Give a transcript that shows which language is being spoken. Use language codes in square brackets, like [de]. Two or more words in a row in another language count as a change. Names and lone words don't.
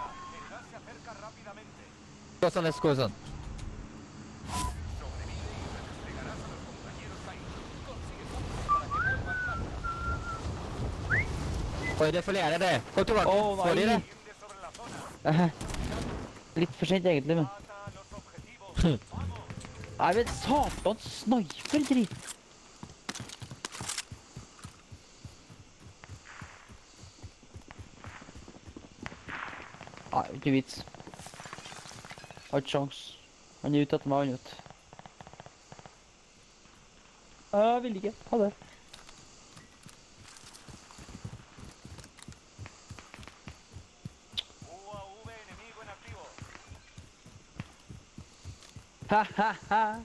[es] El gas se acerca rápidamente. [en] Goes on. [es] Sobrevive y redesplegarás a los compañeros caídos. Consigue puntos para que vuelvan más rápido. [no] Oi, det er flere der. Kom tilbake. Å, nei. Får de det? [es] Tiende sobre la zona. [no] Litt for sent egentlig, men... [es] Mata a los objetivos. Vamos. [no] Nei, men satan, sniper-dritt! Nei, ikke vits. Har ikke sjans. Han er ute etter meg, han vet. Jeg vil ikke. Ha det. [es] UAV enemigo en activo. Ha, ha, ha.